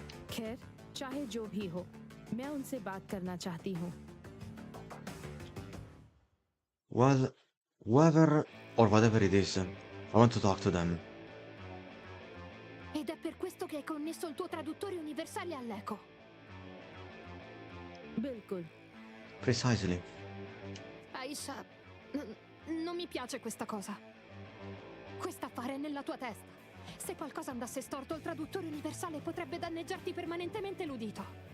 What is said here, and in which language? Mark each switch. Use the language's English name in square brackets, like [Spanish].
[Hindi] खैर, चाहे जो भी हो, मैं उनसे बात करना चाहती हूँ। [English] Well, whoever or whatever it is, I want to talk to them. [Italian] Ed è per questo che hai connesso il tuo traduttore universale all'eco. [Hindi] बिल्कुल। [English] Precisely. [Italian] Aisha, non mi piace questa cosa. Questo affare è nella tua testa. Se qualcosa andasse storto, il traduttore universale potrebbe danneggiarti permanentemente l'udito.